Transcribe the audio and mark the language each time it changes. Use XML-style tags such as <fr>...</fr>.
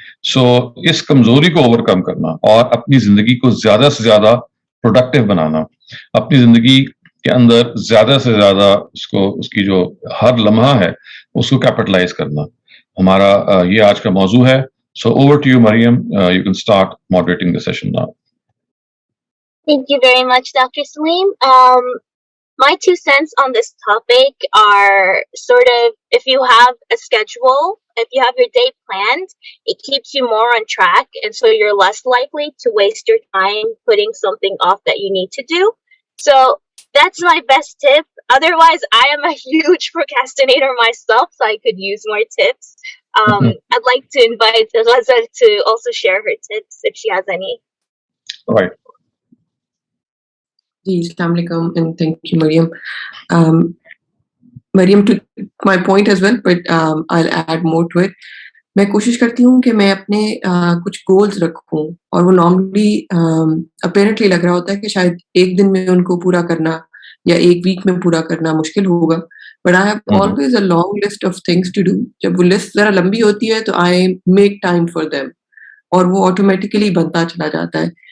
<hi>सो इस कमजोरी को ओवरकम करना और अपनी जिंदगी को ज्यादा से ज्यादा प्रोडक्टिव बनाना, अपनी जिंदगी के अंदर ज्यादा से ज्यादा उसकी जो हर लम्हा है उसको कैपिटलाइज करना, हमारा ये आज का मौजू है।</hi> <en>So over to you Mariam, you can start moderating the session now. Thank you very much, Dr. Salim. My 2 cents on this topic are sort of, if you have a schedule, if you have your day planned, it keeps you more on track, and so you're less likely to waste your time putting something off that you need to do. So that's my best tip. Otherwise, I am a huge procrastinator myself, so I could use more tips. I'd like to invite Raza to also share her tips if she has any. All right. Assalamu alaikum and thank you, Mariam. Mariam took my point as well, but I'll add more to it.</en> <hi>मैं कोशिश करती हूँ कि मैं अपने कुछ goals रखूँ, और वो नॉर्मली अपेरेंटली लग रहा होता है कि शायद एक दिन में उनको पूरा करना या एक वीक में पूरा करना मुश्किल होगा,</hi> <en>But I have always a long list of things to do.</en> <hi>जब वो लिस्ट जरा लंबी होती है तो</hi> <en>I make time for them,</en> <hi>और वो ऑटोमेटिकली बनता चला जाता है।</hi>